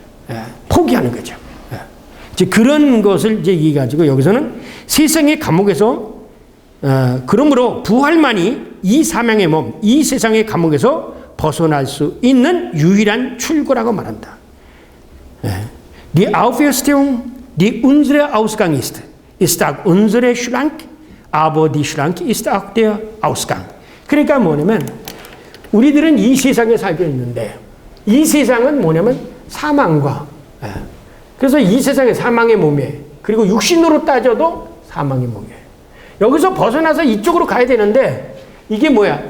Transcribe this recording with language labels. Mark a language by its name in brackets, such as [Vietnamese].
[Korean] 예, 포기하는 거죠. 예. 이제 그런 것을 이제 얘기해가지고 여기서는 세상의 감옥에서 그러므로 부활만이 이 사망의 몸, 이 세상의 감옥에서 벗어날 수 있는 유일한 출구라고 말한다. 예. [German] Die Auferstehung, die unsere Ausgang ist. Ist auch unsere Schrank, aber die Schrank ist auch der Ausgang. [Korean] 그러니까 뭐냐면 우리들은 이 세상에 살고 있는데 이 세상은 뭐냐면 사망과 그래서 이 세상의 사망의 몸에 그리고 육신으로 따져도 사망의 몸에 여기서 벗어나서 이쪽으로 가야 되는데 이게 뭐야?